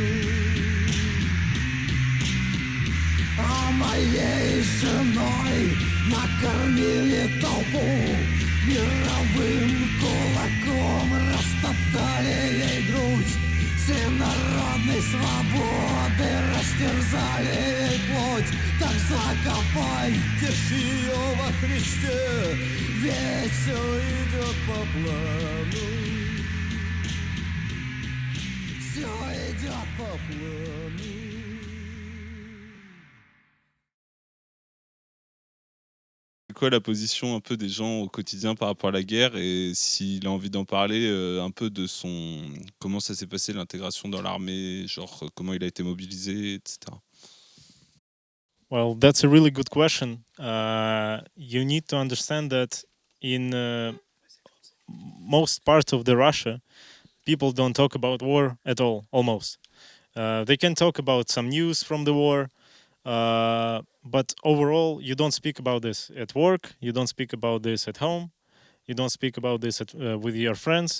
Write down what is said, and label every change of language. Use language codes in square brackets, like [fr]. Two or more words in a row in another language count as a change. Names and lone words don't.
[ru] А моей женой накормили толпу, мировым кулаком растоптали ей грудь, всенародной свободы растерзали ей плоть. Так закопайте ж ее во Христе, ведь все идет по плану. Все идет по плану. [fr] C'est quoi la position un peu des gens au quotidien par rapport à la guerre, et s'il a envie d'en parler un peu de comment ça s'est passé l'intégration dans l'armée, genre comment il a été mobilisé, etc. [en] Well, that's a really good question. You need to understand that in most parts of the Russia, people don't talk about war at all, almost. They can talk about some news from the war, but overall, you don't speak about this at work, you don't speak about this at home, you don't speak about this with your friends.